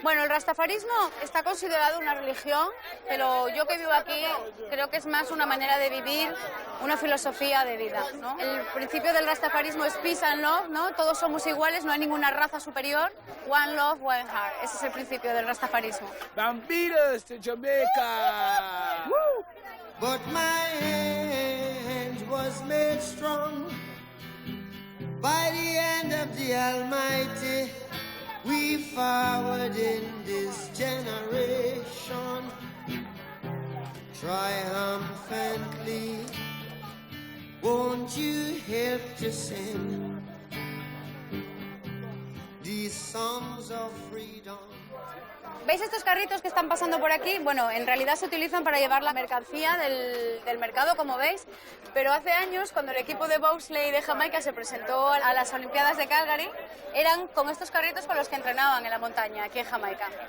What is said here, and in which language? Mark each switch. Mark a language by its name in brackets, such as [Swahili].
[Spanish] Bueno, el rastafarismo está considerado una religión, pero yo que vivo aquí creo que es más una manera de vivir, una filosofía de vida, ¿no? El principio del rastafarismo es [English] peace and love, [Spanish] ¿no? Todos somos iguales, no hay ninguna raza superior. [English] One love, one heart. [Spanish] Ese es el principio del rastafarismo. [English] Bambinos to Jamaica! Woo! But my hand was made strong by the hand of the Almighty. We forward in this generation triumphantly. Won't you help to sing these songs of freedom? [Spanish] ¿Veis estos carritos que están pasando por aquí? Bueno, en realidad se utilizan para llevar la mercancía del mercado, como veis, pero hace años, cuando el equipo de bobsleigh de Jamaica se presentó a las Olimpiadas de Calgary, eran con estos carritos con los que entrenaban en la montaña, aquí en Jamaica.